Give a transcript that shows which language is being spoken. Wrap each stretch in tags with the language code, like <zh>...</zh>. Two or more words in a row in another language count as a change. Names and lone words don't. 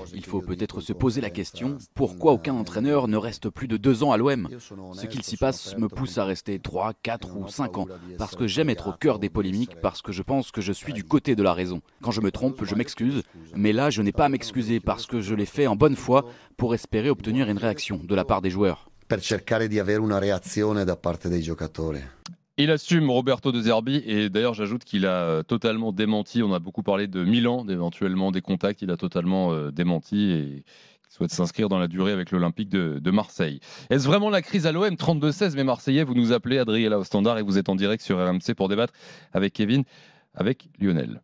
<fr>Il faut peut-être se poser la question, pourquoi aucun entraîneur ne reste plus de 2 ans à l'OM? Ce qu'il s'y passe me pousse à rester 3, 4 ou 5 ans, parce que j'aime être au cœur des polémiques, parce que je pense que je suis du côté de la raison. Quand je me trompe, je m'excuse, mais là je n'ai pas à m'excuser parce que je l'ai fait en bonne foi pour espérer obtenir une réaction de la part des joueurs.</fr> <it>Per cercare di avere una reazione da parte dei giocatori.</it> <fr>Il assume, Roberto De Zerbi, et d'ailleurs j'ajoute qu'il a totalement démenti, on a beaucoup parlé de Milan, d'éventuellement des contacts, il a totalement démenti et il souhaite s'inscrire dans la durée avec l'Olympique de Marseille. Est-ce vraiment la crise à l'OM? 32-16, mais Marseillais, vous nous appelez, Adrien au standard, et vous êtes en direct sur RMC pour débattre avec Kevin, avec Lionel.</fr>